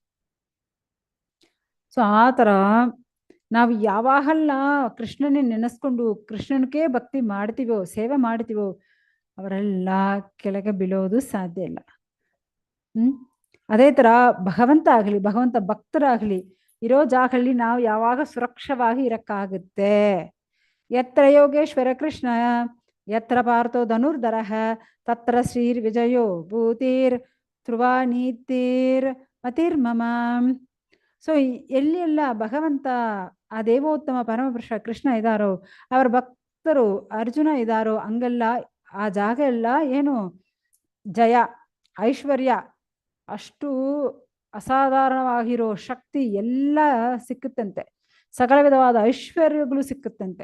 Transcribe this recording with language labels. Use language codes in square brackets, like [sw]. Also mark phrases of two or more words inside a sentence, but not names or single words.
[kn] ಸೊ ಆ ತರ ನಾವು ಯಾವಾಗಲ್ಲ ಕೃಷ್ಣನೇ ನೆನೆಸ್ಕೊಂಡು ಕೃಷ್ಣನಿಗೆ ಭಕ್ತಿ ಮಾಡ್ತೀವೋ, ಸೇವೆ ಮಾಡ್ತೀವೋ, ಅವರೆಲ್ಲ ಕೆಳಗೆ ಬೀಳೋದು ಸಾಧ್ಯ ಇಲ್ಲ. ಅದೇ ತರ ಭಗವಂತ ಆಗಲಿ, ಭಗವಂತ ಭಕ್ತರಾಗ್ಲಿ ಇರೋ ಜಾಗದಲ್ಲಿ ನಾವು ಯಾವಾಗ ಸುರಕ್ಷವಾಗಿ ಇರಕ್ಕಾಗುತ್ತೆ. [sa] ಯತ್ರ ಯೋಗೇಶ್ವರ ಕೃಷ್ಣ ಯತ್ರ ಪಾರ್ಥೋ ಧನುರ್ಧರಃ ತತ್ರ ಶ್ರೀರ್ ವಿಜಯೋ ಭೂತಿರ್ ಧ್ರುವ ನೀತಿರ್ ಮತಿರ್ಮಮ. [kn] ಸೊ ಎಲ್ಲಿ ಎಲ್ಲ ಭಗವಂತ ಆ ದೇವೋತ್ತಮ ಪರಮಪುರುಷ ಕೃಷ್ಣ ಇದ್ದಾರೋ, ಅವರ ಭಕ್ತರು ಅರ್ಜುನ ಇದ್ದಾರೋ, ಹಂಗೆಲ್ಲ ಆ ಜಾಗ ಎಲ್ಲ ಏನು ಜಯ, ಐಶ್ವರ್ಯ, ಅಷ್ಟು ಅಸಾಧಾರಣವಾಗಿರೋ ಶಕ್ತಿ ಎಲ್ಲ ಸಿಕ್ಕುತ್ತಂತೆ, ಸಕಲ ವಿಧವಾದ ಐಶ್ವರ್ಯಗಳು ಸಿಕ್ಕುತ್ತಂತೆ.